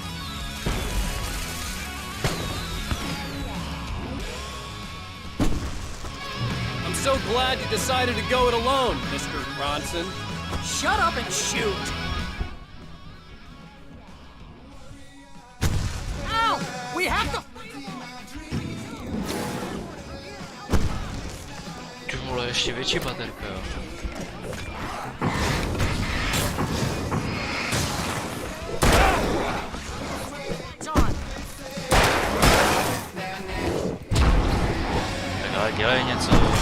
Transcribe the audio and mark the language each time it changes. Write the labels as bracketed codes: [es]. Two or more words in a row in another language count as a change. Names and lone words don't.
[en] I'm so glad you decided to go it alone, Mr. Ronson. Shut up and shoot! Al! We have to... [cs] Ty vole, ještě větší baterka, jo. Tak ale dělej něco.